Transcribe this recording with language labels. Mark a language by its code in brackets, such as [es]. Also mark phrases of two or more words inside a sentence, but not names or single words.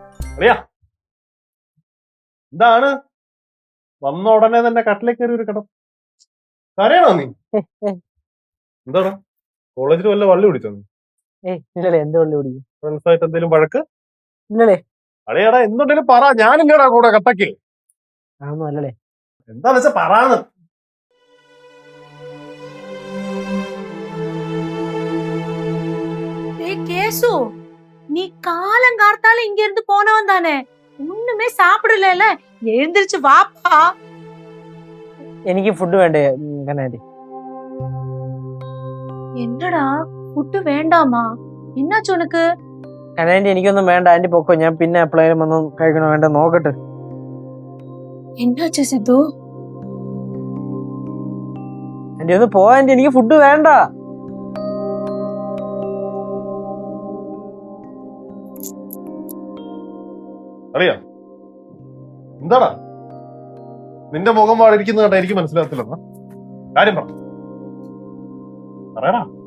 [ml] അറിയാ എന്താണ് വന്ന ഉടനെ തന്നെ കട്ടിലേക്ക് കയറി ഒരു കടം കരയണോ നീ? എന്താണ് കോളേജിൽ വല്ല വള്ളി പിടിച്ചോ നീ? ഇല്ലല്ലേ, എന്ത് വള്ളി പിടിക്കും? ഫ്രണ്ട്സായിട്ട് എന്തെങ്കിലും വഴക്ക്? ഇല്ലല്ലേ. അളിയാടാ എന്തുണ്ടെങ്കിലും പറ, ഞാനില്ലടാ കൂടെ കട്ടക്ക്. അതൊന്നും അല്ലല്ലേ. എന്താന്ന് വെച്ചാ പറയാന്ന്. [ta] கேசு நீ காலம் கார்த்தால இங்க இருந்து போனவன் தானே, ஒண்ணுமே சாப்பிடல, எழுந்திருச்சு வாப்பா. [ml] എനിക്ക് ഫുഡ് വേണ്ടേ കനാൻറ്റി? [ta] என்னடா ஃபுட் வேண்டாமா? என்னாச்சு உனக்கு? [ml] കനാൻറ്റി എനിക്കൊന്നും വേണ്ട, ആന്റി പൊക്കോ, ഞാൻ പിന്നെ എപ്പോഴേലും ഒന്നും കഴിക്കണോ വേണ്ട നോക്കട്ടെ. [ta] என்னாச்சு சித்து? [ml] ആന്റി ഒന്ന് പോ ആന്റി, എനിക്ക് ഫുഡ് വേണ്ട. അറിയാ എന്താടാ നിന്റെ മുഖം വാടിരിക്കുന്നത് കണ്ടാ എനിക്ക് മനസ്സിലാകത്തില്ലെന്നാ കാര്യം പറയടാ.